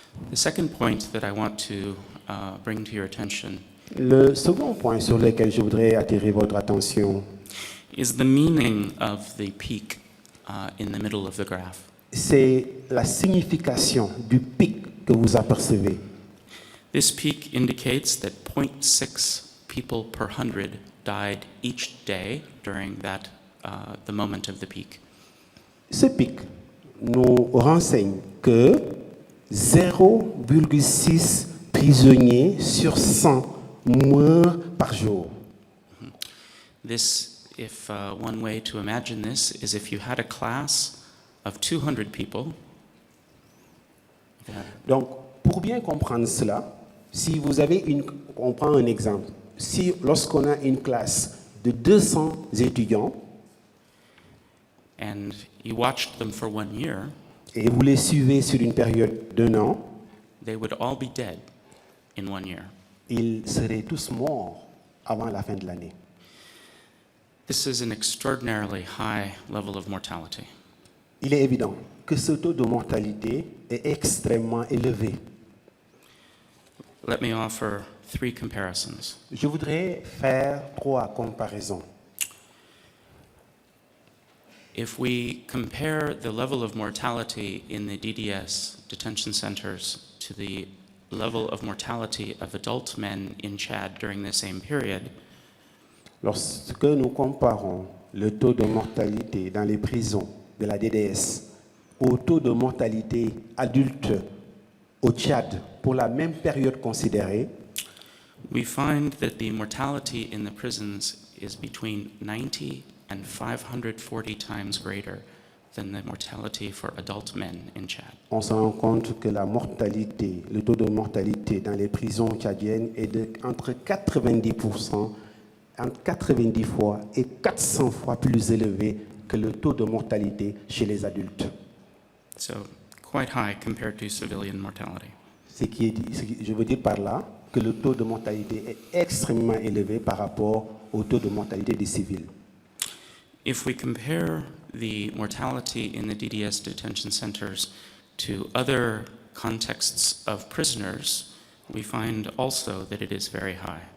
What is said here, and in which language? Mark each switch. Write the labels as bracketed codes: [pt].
[en] The second point that I want to bring to your attention [fr] Le second point sur lequel je voudrais attirer votre attention, [en] is the meaning of the peak in the middle of the graph. [fr] c'est la signification du pic que vous apercevez. [en] This peak indicates that 0.6 people per 100 died each day during that the moment of the peak. [fr] Ce pic nous renseigne que 0,6 prisonniers sur 100 meurent par jour. [en] This, if one way to imagine this, is if you had a class of 200 people. [fr] Donc, pour bien comprendre cela, si vous avez on prend un exemple. Lorsqu'on a une classe de 200 étudiants, [en] And you watched them for 1 year, [fr] et vous les suivez sur une période d'1 an, [en] they would all be dead in 1 year. [fr] ils seraient tous morts avant la fin de l'année. [en] This is an extraordinarily high level of mortality. [fr] Il est évident que ce taux de mortalité est extrêmement élevé. [en] Let me offer 3 comparisons. [fr] Je voudrais faire 3 comparaisons. [en] If we compare the level of mortality in the DDS detention centers to the level of mortality of adult men in Chad during the same period, [fr] Lorsque nous comparons le taux de mortalité dans les prisons de la DDS au taux de mortalité adulte au Tchad pour la même période considérée, [en] we find that the mortality in the prisons is between 90 and 540 times greater than the mortality for adult men in Chad. [fr] on se rend compte que la mortalité, le taux de mortalité dans les prisons tchadiennes est entre 90%, entre 90 fois et 400 fois plus élevé que le taux de mortalité chez les adultes. [en] So quite high compared to civilian mortality. [fr] Je veux dire par là que le taux de mortalité est extrêmement élevé par rapport au taux de mortalité des civils. [en] If we compare the mortality in the DDS detention centers to other contexts of prisoners, we find also that it is very high.